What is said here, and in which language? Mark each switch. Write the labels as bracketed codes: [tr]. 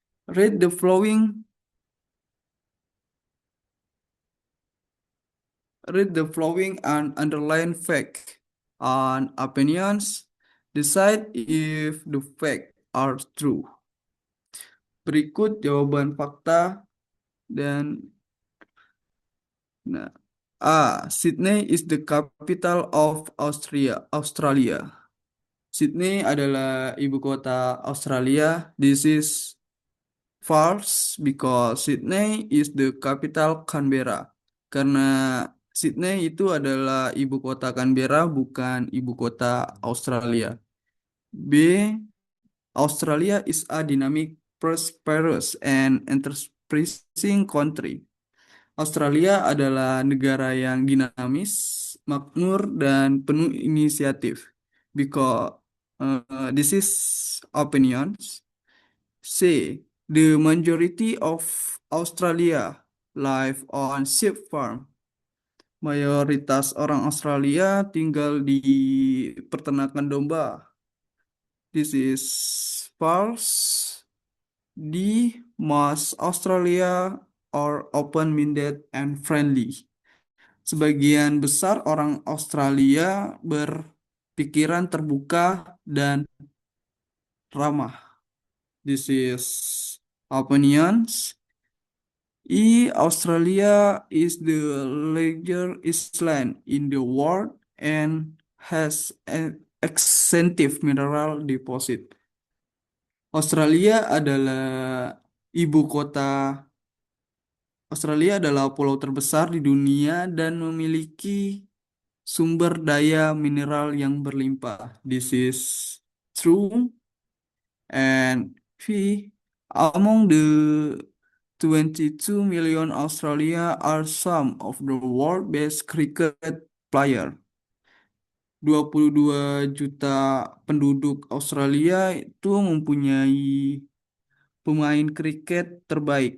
[en] Read the following Read the following and underline fact and opinions. Decide if the fact are true. [id] Berikut jawaban fakta dan nah, [en] A. Sydney is the capital of Australia. [id] Sydney adalah ibu kota Australia. [en] This is false because Sydney is the capital Canberra. [id] Karena Sydney itu adalah ibu kota Canberra, bukan ibu kota Australia. [en] B. Australia is a dynamic, prosperous, and enterprising country. [id] Australia adalah negara yang dinamis, makmur, dan penuh inisiatif. [en] Because this is opinions. C. The majority of Australia live on sheep farm. [id] Mayoritas orang Australia tinggal di peternakan domba. [en] This is false. D. Most Australia are open-minded and friendly. [id] Sebagian besar orang Australia berpikiran terbuka dan ramah. [en] This is opinions. E. Australia is the largest island in the world and has an extensive mineral deposit. [id] Australia adalah ibu kota. Australia adalah pulau terbesar di dunia dan memiliki sumber daya mineral yang berlimpah. [en] This is true. And V. Among the 22 million Australia are some of the world best cricket player. [id] 22 juta penduduk Australia itu mempunyai pemain kriket terbaik.